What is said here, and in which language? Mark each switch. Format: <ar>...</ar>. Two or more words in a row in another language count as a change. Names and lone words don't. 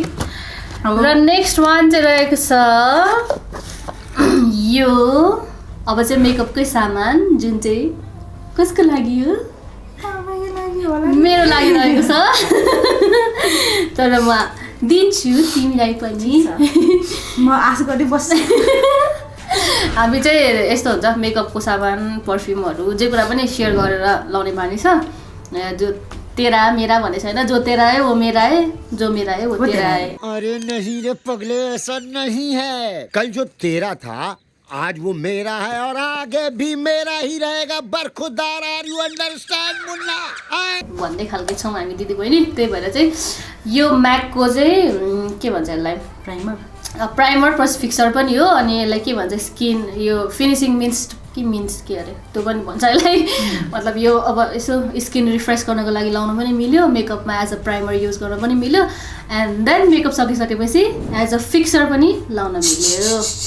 <ne>र</ne> <en>next one</en> <ne>चाहिँ रहेको छ यो अब चाहिँ मेकअपकै सामान जुन चाहिँ कसको लागि हो मेरो लागि रहेको छ तर म दिन्छु तिमीलाई पनि म आशा गर्दै बस्छु हामी चाहिँ यस्तो हुन्छ मेकअपको सामान पर्फ्युमहरू जे कुरा पनि सेयर गरेर लाउने बानी छ</ne> <hi>जो तेरा मेरा भन्ने छैन जो तेरा है वो मेरा है जो मेरा है वो तेरा है अरे नहीं रे पगले ऐसा नहीं है कल जो तेरा था आज वो मेरा है और आगे भी मेरा ही रहेगा बरखुदार</hi> <en>are you understand</en> <hi>मुन्ना</hi> <ne>भन्ने खालके छौँ हामी दिदी बहिनी त्यही भएर चाहिँ यो म्याकको चाहिँ के भन्छ यसलाई</ne> <en>primer plus fixer</en> <ne>पनि हो अनि यसलाई के भन्छ स्किन यो</ne> <en>finishing means</en> <ne>के अरे त्यो पनि भन्छ यसलाई मतलब यो अब यसो</ne> <en>skin refresh</en> <ne>गर्नको लागि लाउन पनि मिल्यो मेकअपमा</ne> <en>as a primer use</en> <ne>गर्न पनि मिल्यो</ne> <en>and then makeup</en> <ne>सकिसकेपछि</ne> <en>as a fixer</en> <ne>पनि लाउन मिल्यो</ne>